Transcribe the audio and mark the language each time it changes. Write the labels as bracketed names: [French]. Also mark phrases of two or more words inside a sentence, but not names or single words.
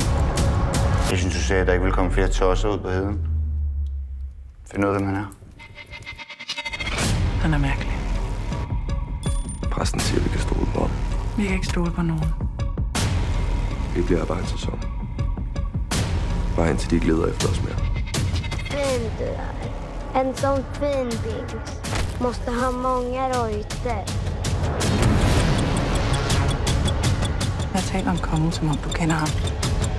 [Danish] Jeg synes, du sagde, at der ikke vil komme flere tosser ud på heden. Find ud af, hvem han er. Han er mærkelig. Præsten siger, at vi kan stole på ham. Vi kan ikke stole på nogen. Vi bliver bare en sæson. Bare indtil de ikke leder efter os mere. [Swedish] Fin du är. En sån fin bings måste ha många rojter. [Danish] Jeg taler om kongen, som om du kender ham.